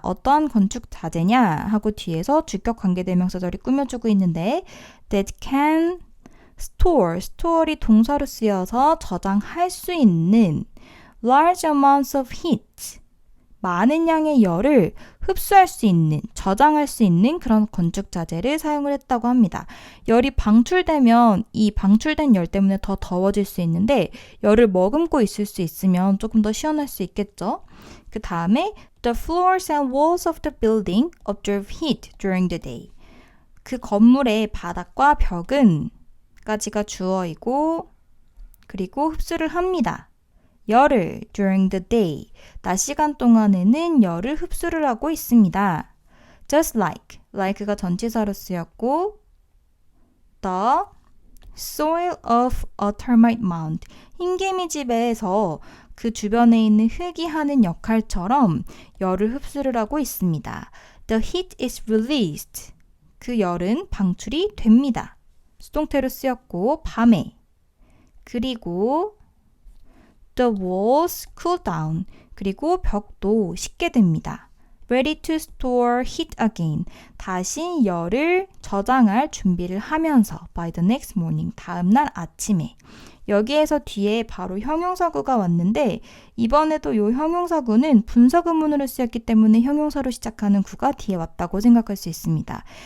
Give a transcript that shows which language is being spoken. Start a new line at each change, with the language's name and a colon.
Korean: 어떠한 건축 자재냐 하고 뒤에서 주격 관계대명사절이 꾸며주고 있는데
English: that can store
Korean: 이 동사로 쓰여서 저장할 수 있는
English: large amounts of heat.
Korean: 많은 양의 열을 흡수할 수 있는, 저장할 수 있는 그런 건축 자재를 사용을 했다고 합니다. 열이 방출되면 이 방출된 열 때문에 더 더워질 수 있는데 열을 머금고 있을 수 있으면 조금 더 시원할 수 있겠죠. 그 다음에
English: The floors and walls of the building absorb heat during the day.
Korean: 그 건물의 바닥과 벽은 까지가 주어이고 그리고 흡수를 합니다. 열을
English: during the day,
Korean: 낮 시간 동안에는 열을 흡수를 하고 있습니다. Just like가 전치사로 쓰였고
English: the soil of a termite mound,
Korean: 흰개미 집에서 그 주변에 있는 흙이 하는 역할처럼 열을 흡수를 하고 있습니다.
English: The heat is released,
Korean: 그 열은 방출이 됩니다. 수동태로 쓰였고 밤에 그리고
English: The walls cool down.
Korean: 그리고 벽도 식게 됩니다.
English: Ready to store heat again.
Korean: 다시 열을 저장할 준비를 하면서
English: by the next morning.
Korean: 다음날 아침에. 여기에서 뒤에 바로 형용사구가 왔는데 이번에도 이 형용사구는 분사구문으로 쓰였기 때문에 형용사로 시작하는 구가 뒤에 왔다고 생각할 수 있습니다.